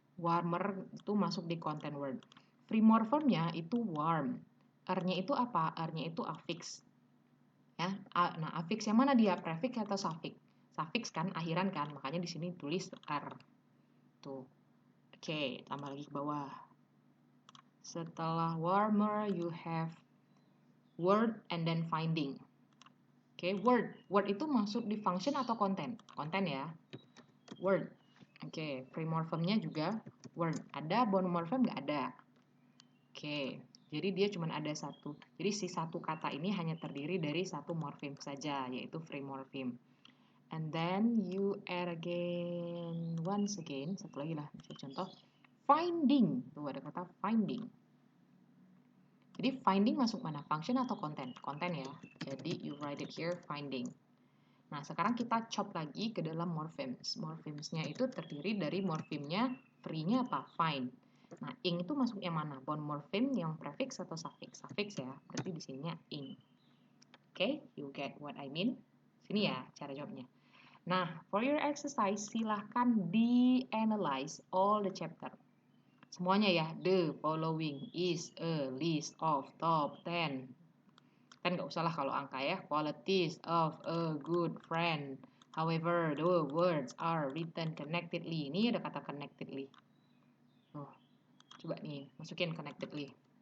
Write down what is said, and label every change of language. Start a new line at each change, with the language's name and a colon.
Indonesian: Warmer itu masuk di content word. Free morphemnya itu warm. R-nya itu apa? R-nya itu affix. Ya, nah affix yang mana dia? Prefix atau suffix? Suffix kan, akhiran kan, makanya di sini tulis R. Tuh. Oke, tambah lagi ke bawah.
English: Setelah warmer, you have word and then finding.
Indonesian: Oke, word. Word itu masuk di function atau konten? Konten ya. Word. Oke, free morphemnya juga word. Ada bound morphem nggak ada? Oke, jadi dia cuma ada satu. Jadi si satu kata ini hanya terdiri dari satu morpheme saja, yaitu free morpheme.
English: And then you add again, once again,
Indonesian: satu lagi lah, contoh. Finding, tuh ada kata finding. Jadi finding masuk mana? Function atau konten? Konten ya.
English: Jadi you write it here, finding.
Indonesian: Nah, sekarang kita chop lagi ke dalam morphemes. Morphemesnya itu terdiri dari morphemnya, free-nya apa? Find. Nah, ing itu masuk yang mana? Bound morpheme yang prefix atau suffix? Suffix ya. Berarti di sininya ing.
English: Okay, you get what I mean?
Indonesian: Sini ya cara jawabnya. Nah, for your exercise, silahkan di-analyze
English: all the chapter.
Indonesian: Semuanya ya,
English: the following is a list of top 10.
Indonesian: Kan nggak usah lah kalau angka ya.
English: Qualities of a good friend. However, the words are written connectedly.
Indonesian: Ini ada kata connectedly. Oh, coba nih, masukin connectedly.